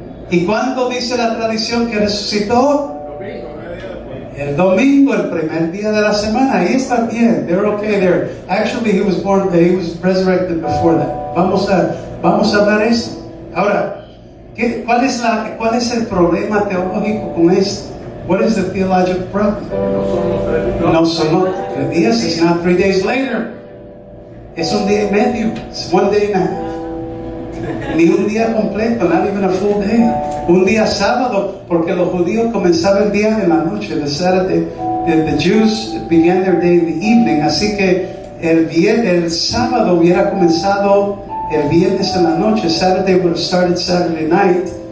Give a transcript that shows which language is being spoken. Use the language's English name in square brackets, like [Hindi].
[Spanish] ¿Y cuándo dice la tradición que resucitó? El domingo, el primer día de la semana. Ahí está bien. [English] They're okay there. Actually, he was resurrected before that. [Spanish] Vamos a hablar eso. Ahora, ¿cuál es el problema teológico con esto? [English] What is the theological problem? [Spanish] No son los 3 días. [English] It's not 3 days later. [Spanish] Es un día y medio. [English] It's 1 day and a half. [Spanish] Ni un día completo, [English] not even a full day. [Spanish] Un día sábado, porque los judíos comenzaban el día en la noche. [English] The Saturday, the Jews began their day in the evening. [Spanish] Así que el sábado hubiera comenzado el viernes en la noche. [English] Saturday would have started Saturday night.